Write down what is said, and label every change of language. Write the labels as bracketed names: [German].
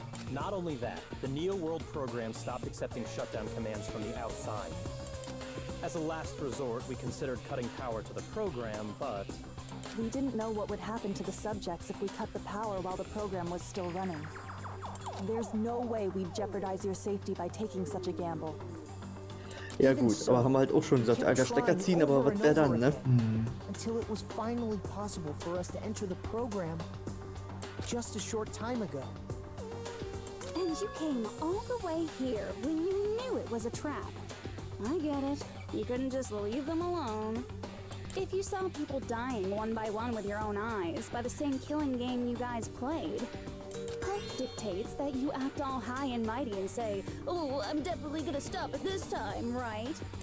[English] Not only that, the Neo World program stopped accepting shutdown commands from the outside. As a last resort, we considered cutting power to the program, but We didn't know what would happen to the subjects if we cut the power while the program was still running. There's no way we'd jeopardize your safety by taking such a gamble. [German] Ja gut, aber haben wir halt auch schon gesagt, alter Stecker ziehen, aber was wäre dann, ne? [English] Until it was finally possible for us to enter the program just a short time ago. And you came all the way here when you knew it was a trap. I get it. You couldn't just leave them alone. If you saw people dying one by one with your own eyes by the same killing game you guys played, Pulp dictates that you act all high and mighty and say, "Oh, I'm definitely gonna stop it this time, right?"